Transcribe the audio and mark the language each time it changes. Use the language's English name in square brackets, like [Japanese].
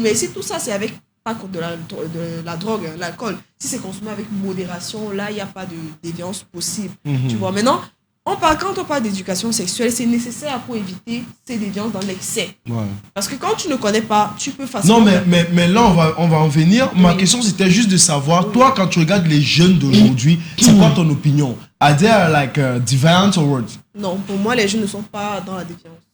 [French] Mais si tout ça, c'est avec pas de la drogue, l'alcool, si c'est consommé avec modération, là, il n'y a pas de déviance possible. Tu vois, maintenant, quand on parle d'éducation sexuelle, c'est nécessaire pour éviter ces déviances dans l'excès. Parce que quand tu ne connais pas, tu peux facilement... Non, mais là, on va en venir. Ma question, c'était juste de savoir, toi, quand tu regardes les jeunes d'aujourd'hui, c'est quoi ton opinion? [English] Are they like deviant or what? [French] Non, pour moi, les jeunes ne sont pas dans la déviance.